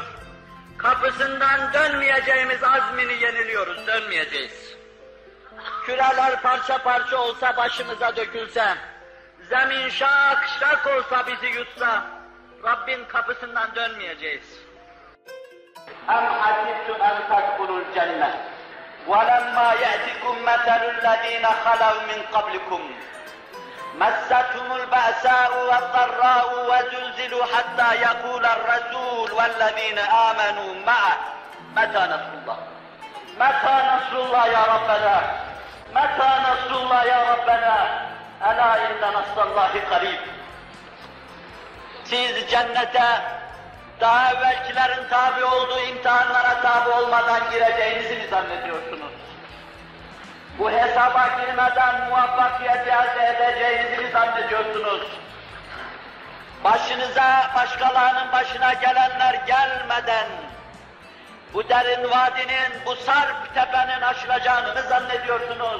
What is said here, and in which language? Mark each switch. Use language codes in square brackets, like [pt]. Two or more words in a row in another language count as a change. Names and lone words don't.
[tr] Kapısından dönmeyeceğimiz azmini yeniliyoruz, dönmeyeceğiz. Küreler parça parça olsa başımıza dökülse, zemin şak şak olsa bizi yutsa, Rabbin kapısından dönmeyeceğiz. [ar] أم حسبتم أن تدخلوا الجنة وَلَمَّا يَأْتِكُمْ مَثَلُ الَّذ۪ينَ خَلَوْا مِنْ قَبْلِكُمْ مَسَّتْهُمُ الْبَأْسَاءُ وَالضَّرَّاءُ وَزُلْزِلُوا حَتَّى يَقُولَ الرَّسُولُ وَالَّذ۪ينَ آمَنُوا مَعَهُ مَتَى نَصْرُ اللّٰهِ مَتَى نَصْرُ اللّٰهِ يَا رَبَّنَا مَتَى نَصْرُ اللّٰهِ يَا رَبَّنَا أَلَا إِنَّ نَصْرَ اللّٰهِ قَرِيبٌ. [tr] Siz cennete daha evvelkilerin tabi olduğu imtihanlara tabi olmadan gireceğinizi mi zannediyorsunuz? Bu hesaba girmeden muvaffakiyeti elde edeceğinizi mi zannediyorsunuz? Başınıza, başkalarının başına gelenler gelmeden bu derin vadinin, bu sarp tepenin aşılacağını mı zannediyorsunuz?